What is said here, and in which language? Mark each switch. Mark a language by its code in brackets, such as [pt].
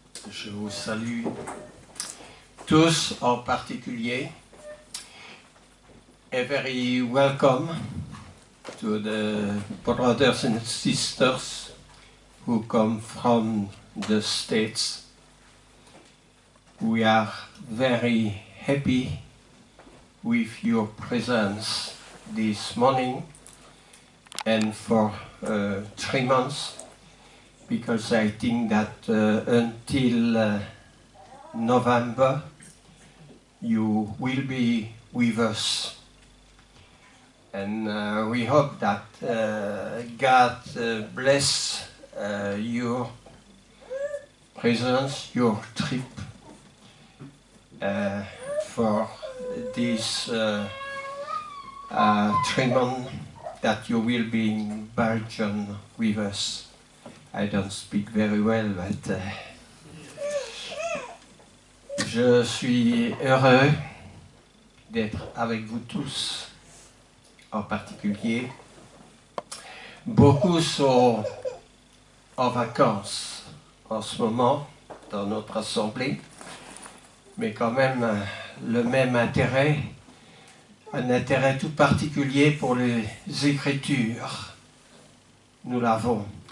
[fr] Je vous salue tous en particulier. [en] A very welcome to the brothers and sisters who come from the States. We are very happy with your presence this morning and for 3 months, because I think that until November you will be with us. And we hope that God bless your presence, your trip for this 3 months that you will be in Belgium with us. I don't speak very well, but [fr] je suis heureux d'être avec vous tous, en particulier. Beaucoup sont en vacances en ce moment dans notre assemblée, mais quand même le même intérêt, un intérêt tout particulier pour les Écritures. Nous l'avons.